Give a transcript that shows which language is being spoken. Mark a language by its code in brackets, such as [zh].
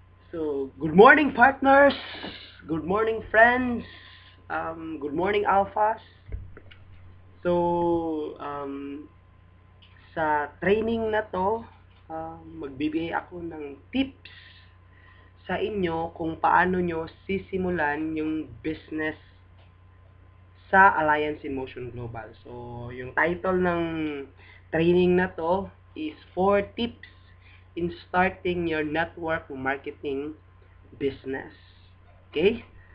[en] So, good morning, partners. Good morning, friends. Good morning, alphas. [tl] So, sa training na to, magbibigay ako ng tips sa inyo kung paano nyo sisimulan yung business sa Alliance in Motion Global. [en] So, [tl] yung title ng training na to [en] is 4 tips in starting your network marketing business. Okay?